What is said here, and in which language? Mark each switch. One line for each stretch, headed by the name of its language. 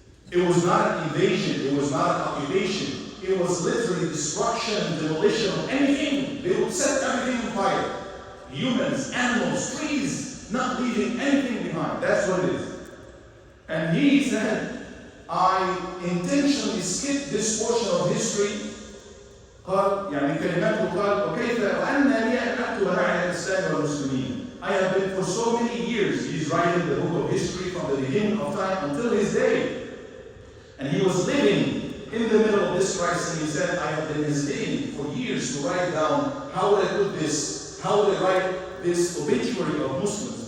English: It was not an invasion, it was not an occupation. It was literally destruction, demolition of anything. They would set everything on fire. Humans, animals, trees, not leaving anything behind. That's what it is. And he said, I intentionally skipped this portion of history.
Arabic: قال يعني كلماته قال وكيف وأنا لي أن أكتب عن الإسلام والمسلمين.
English: I have been for so many years. He's writing the book of history from the beginning of time until his day. And he was living in the middle of this crisis, and he said, I have been hesitating for years to write down how would I put this, how would I write this obituary of Muslims.